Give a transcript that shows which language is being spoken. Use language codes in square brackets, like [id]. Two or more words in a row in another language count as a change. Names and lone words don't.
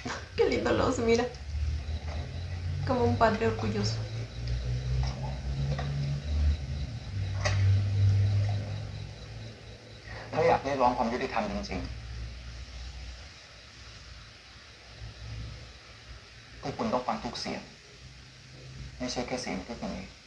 [es] Qué lindo los mira. Como un padre orgulloso. [th] ถ้าอยากเรียกร้องความยุติธรรมจริงๆพวกคุณต้องฟังทุกเสียง ไม่ใช่แค่เสียงพวกคุณเอง